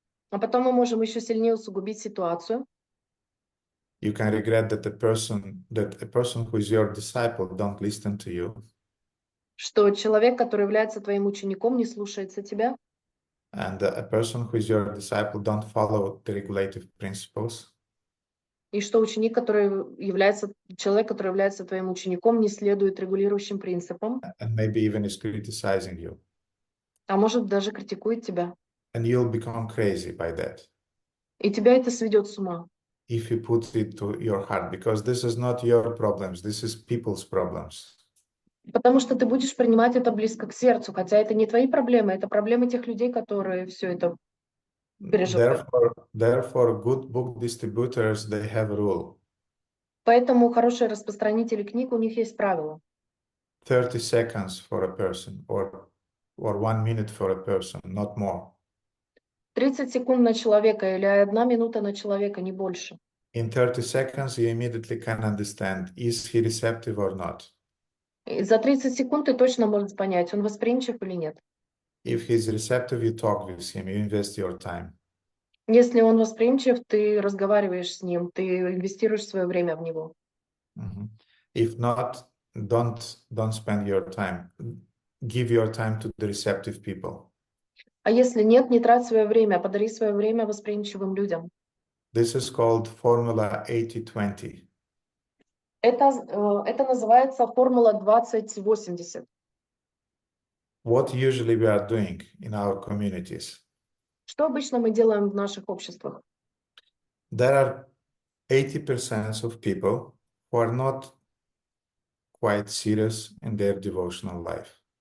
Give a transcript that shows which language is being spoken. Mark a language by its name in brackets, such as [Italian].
[Russian] Потом мы можем еще сильнее усугубить ситуацию. [English] You can regret that a person who is your disciple don't listen to you. [Russian] Что человек, который является твоим учеником, не слушается тебя. [English] And a person who is your disciple don't follow the regulative principles. [Russian] И что человек, который является твоим учеником, не следует регулирующим принципам. [English] And maybe even is criticizing you. [Russian] А может даже критикует тебя. [English] And you'll become crazy by that. [Russian] И тебя это сведет с ума. [English] If you put it to your heart, because this is not your problems, this is people's problems. [Russian] Потому что ты будешь принимать это близко к сердцу, хотя это не твои проблемы, это проблемы тех людей, которые все это переживают. [English] Therefore, good book distributors, they have a rule. [Russian] Поэтому хорошие распространители книг, у них есть правила. [English] 30 seconds for a person, or 1 minute for a person, not more. [Russian] 30 секунд на человека или 1 минута на человека, не больше. [English] In 30 seconds, you immediately can understand, is he receptive or not? [Russian] И за 30 секунд ты точно можешь понять, он восприимчив или нет. [English] If he's receptive, you talk with him, you invest your time. [Russian] Если он восприимчив, ты разговариваешь с ним, ты инвестируешь свое время в него. [English] If not, don't spend your time. Give your time to the receptive people. [Russian] А если нет, не трать свое время, подари свое время восприимчивым людям. [English] This is called formula 80-20. [Russian] Это называется формула 20-80. [English] What usually we are doing in our communities? [Russian] Что обычно мы делаем в наших обществах? [English] There are 80% of people who are not quite serious in their devotional life.